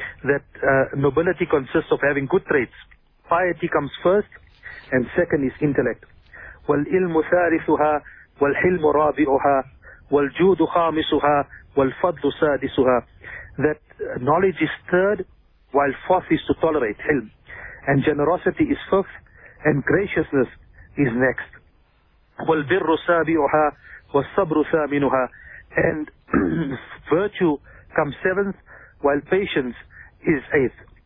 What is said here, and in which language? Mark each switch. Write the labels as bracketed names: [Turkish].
[English] That nobility consists of having good traits. Piety comes first, and second is intellect. [Arabic] والعلم ثالثها والحلم رابعها والجود خامسها والفضل سادسها. [English] That knowledge is third, while fourth is to tolerate حلم, and generosity is fifth, and graciousness is next. [Arabic] والبر سابعها والصبر ثامنها, [English] and virtue comes seventh, while patience is eighth.